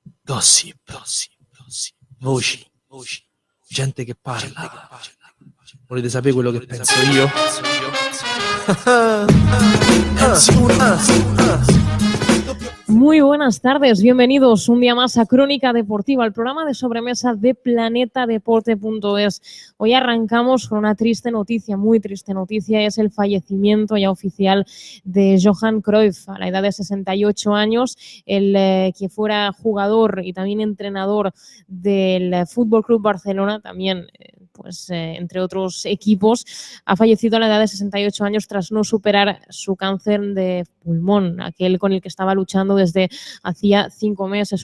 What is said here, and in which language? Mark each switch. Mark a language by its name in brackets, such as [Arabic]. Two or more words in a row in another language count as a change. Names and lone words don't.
[Italian] voci, gente che parla. Volete sapere quello che penso io? [Spanish] Muy buenas tardes, bienvenidos un día más a Crónica Deportiva, el programa de sobremesa de planetadeporte.es. Hoy arrancamos con una triste noticia, muy triste noticia, es el fallecimiento ya oficial de Johan Cruyff a la edad de 68 años, el que fuera jugador y también entrenador del Fútbol Club Barcelona, también entre otros equipos, ha fallecido a la edad de 68 años tras no superar su cáncer de pulmón, aquel con el que estaba luchando desde hacía 5 meses.